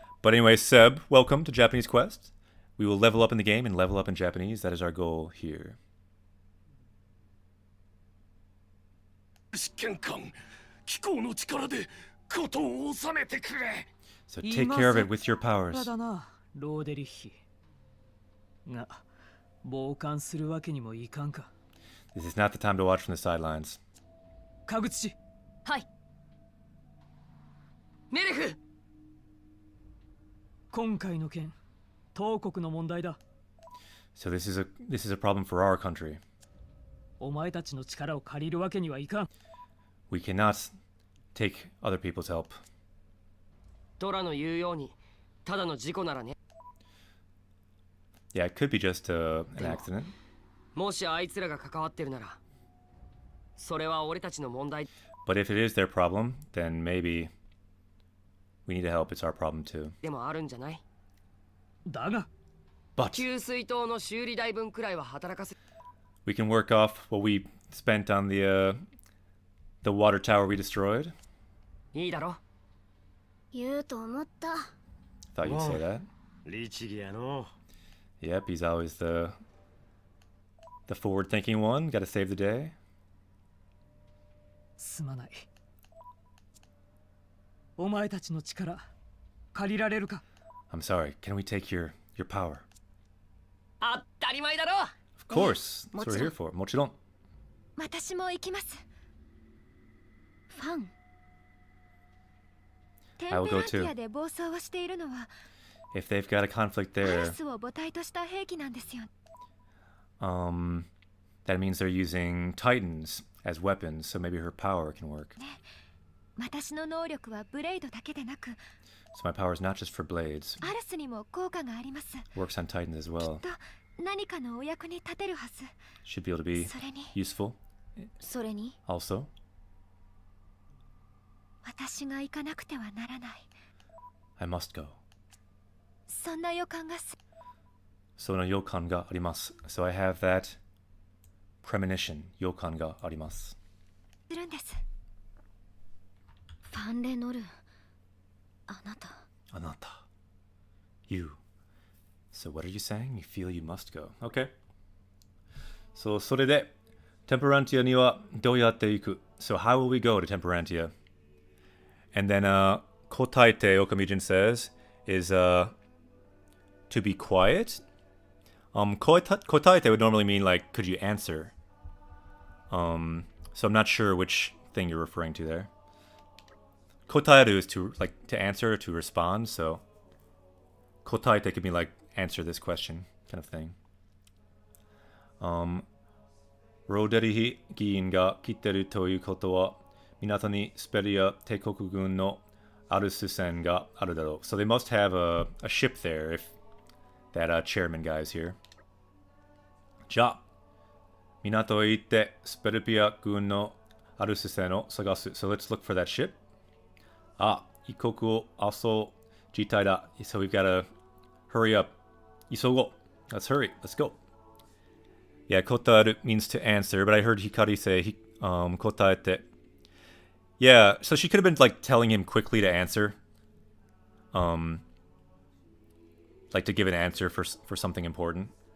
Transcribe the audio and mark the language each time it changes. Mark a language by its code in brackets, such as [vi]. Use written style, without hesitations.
[en] But anyway, Seb, welcome to Japanese Quest. We will level up in the game and level up in Japanese. That is our goal here. [ja] 試験官機構の力で事を収めてくれ [en] So take care of it with your [ja] ま [en] powers. [ja] だなローデリッヒが傍観するわけにもいかんか [en] This is not the time to watch from the sidelines. [ja] 川口氏はい。メレフ！今回の件東国の問題だ [en] So this is a problem for our country. [ja] お前たちの力を借りるわけにはいかん。 [en] We cannot take other people's help. [ja] トラの言うようにただの事故ならね。 [en] Yeah, it could be just an accident. [ja] もしあいつらが関わってるならそれは俺たちの問題。 [en] But if it is their problem, then maybe we need to help. It's our problem too. [ja] でもあるんじゃない。だが [en] But [ja] 給水塔の修理代分くらいは働かせ。 [en] we can work off what we spent on the water tower we destroyed. [ja] いいだろ。言うと思った。 [en] Thought you'd say that. [ja] 律儀やの。 [en] Yep, he's always the forward-thinking one. Got to save the day. [ja] すまない。お前たちの力借りられるか。 [en] I'm sorry. Can we take your power? [ja] 当たり前だろ。 [en] Of course. That's what we're here for. [ja] もちろん。私も行きます。ファン。テンペランティアで暴走をしているのは [en] If they've got a conflict [ja] ア [en] there, [ja] ラスを母体とした兵器なんですよ。 [en] that means they're using Titans as weapons, so maybe her power can work. [ja] 私の能力はブレイドだけでなく、 [en] So my power is not just for blades. [ja] アラスにも効果があります。 [en] Works on Titans as well. [ja] と何かのお役に立てるはず。 [en] Should be able to be [ja] それに、 [en] useful. [ja] それに、 [en] Also, [ja] 私が行かなくてはならない。 [en] I must go. [ja] そんな予感がす。 So no yokan ga arimasu. [en] So I have that premonition. [ja] Yokan ga arimasu. するんです。ファンレノル、あなた。 [en] Anata. You. So what are you saying? You feel you must go. Okay. [ja] So それで Temperantia にはどうやって行く? [en] So how will we go to Temperantia? And then kotaite, Okamijin says, is to be quiet. Kotaite would normally mean like, could you answer? So I'm not sure which thing you're referring to there. Kotaeru is to answer, to respond. So kotaite could mean like answer this question kind of thing. [ja] ローデリヒ議員が来てるということは港にスペリア帝国軍のアルス船があるだろう。 [en] So they must have a ship there if that chairman guy is here. [ja] じゃあ港へ行ってスペルピア軍のアルス船を探す。 [en] So let's look for that ship. [ja] あ、異国を襲う事態だ。 [en] So we've got to hurry up. [ja] 急ごう。 [en] Let's hurry. Let's go. Yeah, kotaru means to answer, but I heard Hikari say kotaete. Yeah, so she could have been like telling him quickly to answer. Like to give an answer for something important.